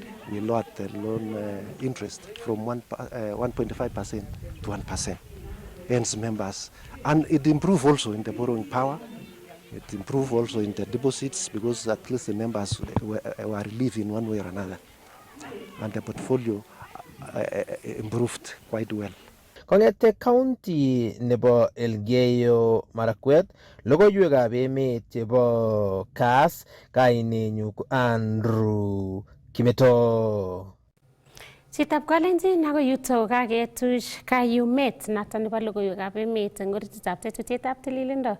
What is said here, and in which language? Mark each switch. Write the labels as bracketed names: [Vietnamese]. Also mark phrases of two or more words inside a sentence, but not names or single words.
[English] We lowered the loan interest from 1.5% to 1%. Hence members, and it improved also in the borrowing power. It improved also in the deposits because at least the members were relieved in one way or another. And the portfolio improved quite well. [Kalenjin] Kongete county nebo Elgeyo Marakwet, logoiwekab emet chebo Kass, kainenyu Andrew Kimeto. Chitab Kalenjin ako yuto kaketuch kayumet noton nebo logoiwekab emet eng orititab tetutietab tililindo.